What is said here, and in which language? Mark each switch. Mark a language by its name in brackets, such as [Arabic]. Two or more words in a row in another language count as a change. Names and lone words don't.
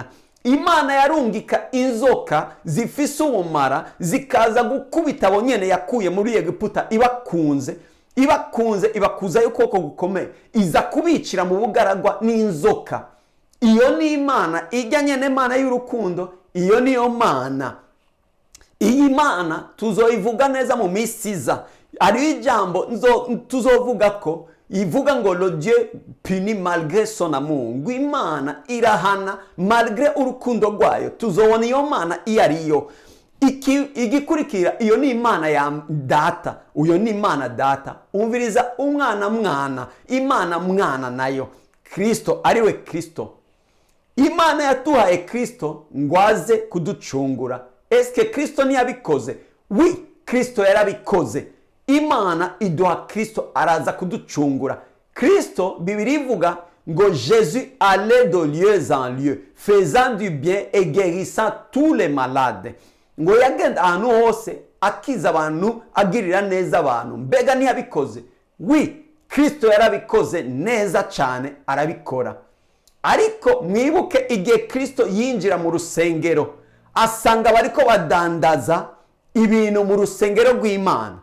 [Rundi] Imana yarungika inzoka zifise ubumara zikaza gukubita abo nyene yakuye muri Egiputa, ibakuza y'ukuboko gukomeye, iza kubicira mu bugaragwa n'inzoka. Iyo ni Imana ijya nyene Imana y'urukundo. Iyo niyo Mana. Iyi Mana tuzoyivuga neza mu misiza. Ari ijambo tuzovuga ko ivuga ngo [French] le Dieu punit malgré son amour, [Rundi] ngo Imana irahana malgré urukundo rwayo. Tuzobona iyo Mana iyo ariyo. Igikurikira, iyo ni Imana ya Data. Uyo ni Imana Data. Umviriza, umwana Mwana, Imana Mwana nayo Kristo, ariwe Kristo. Imana yatuhaye Kristo ngwaze kuducungura. Eske Kristo ntiyabikoze? Oui, Kristo yarabikoze. Imana iduha Kristo, araza kuducungura. Kristo, Bibiri ivuga ngo [French] Jésus allait de lieu en lieu, faisant du bien et guérissant tous les malades. [Rundi] Ngo yagenda ahantu hose akiza abantu, agirira neza abantu. Mbega ntiyabikoze? Oui, Kristo yarabikoze neza cyane, arabikora. Ariko mwibuke igihe Kristo yinjira mu rusengero, asanga bariko badandaza ibintu mu rusengero rw'Imana.